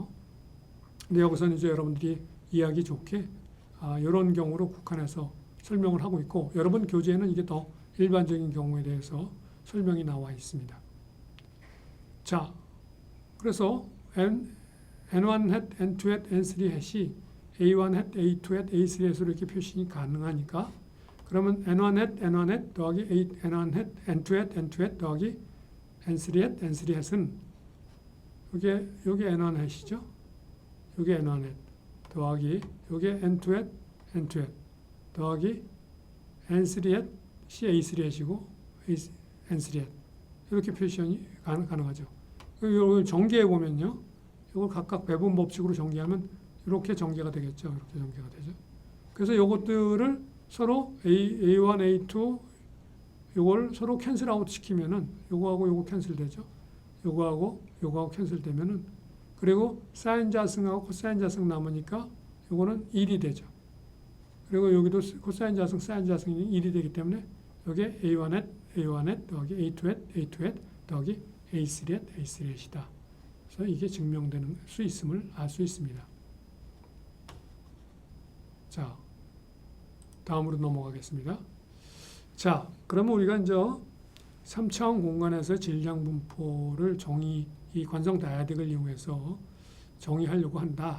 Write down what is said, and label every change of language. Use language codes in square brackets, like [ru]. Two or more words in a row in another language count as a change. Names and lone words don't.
[ko] 근데 여기서는 이제 여러분들이 이해하기 좋게 이런 경우로 국한해서 설명을 하고 있고 여러분 교재에는 이게 더 일반적인 경우에 대해서 설명이 나와 있습니다. 자, 그래서 N1 hat, N2 hat, N3 hat이 A1 hat, A2 hat, A3 hat으로 이렇게 표시가 가능하니까 그러면 N1 hat, N1 hat 더하기 N1 hat, N2 hat, N2 hat 더하기 N3 hat, N3 hat은 요게 N1 hat이죠. 요게 N1 hat 더하기 요게 N2 hat, N2 hat 더하기 N3 hat, A3 hat이고 N3 hat 이렇게 표시가 가능하죠. 이걸 전개해 보면요. 이걸 각각 배분 법칙으로 전개하면 이렇게 전개가 되겠죠. 이렇게 전개가 되죠. 그래서 이것들을 서로 A1, A2 이걸 서로 [en] cancel out [ko] 시키면은 요거하고 요거 캔슬 되죠. 요거하고 캔슬 되면은 그리고 사인 자승하고 코사인 자승 남으니까 요거는 1이 되죠. 그리고 여기도 코사인 자승, 사인 자승이 1이 되기 때문에 여기에 A1 hat, A1 hat 더하기 A2 hat, A2 hat 더하기 A3 hat, A3 hat이다. 그래서 이게 증명되는 수 있음을 알 수 있습니다. 자, 다음으로 넘어가겠습니다. 자, 그러면 우리가 이제 3차원 공간에서 질량 분포를 이 관성 다야딕을 이용해서 정의하려고 한다.